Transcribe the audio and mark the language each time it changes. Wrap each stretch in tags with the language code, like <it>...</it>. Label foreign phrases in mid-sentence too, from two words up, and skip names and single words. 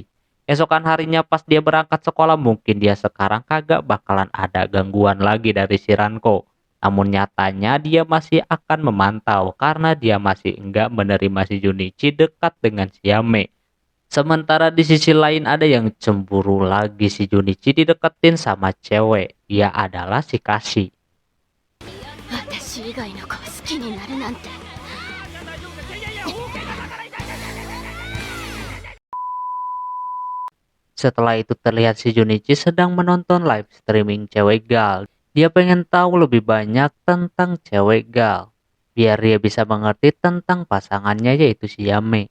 <id>Esokan harinya pas dia berangkat sekolah, mungkin dia sekarang kagak bakalan ada gangguan lagi dari si Ranko. Namun nyatanya dia masih akan memantau karena dia masih enggak menerima si Junichi dekat dengan si Yame. Sementara di sisi lain ada yang cemburu lagi, si Junichi dideketin sama cewek. Dia adalah si Kashi.</id> <ja>私以外の子を好きになるなんて。</ja> <id>Setelah itu terlihat si Junichi sedang menonton live streaming cewek gal. Dia pengen tahu lebih banyak tentang cewek gal. Biar dia bisa mengerti tentang pasangannya yaitu si Yame.</id>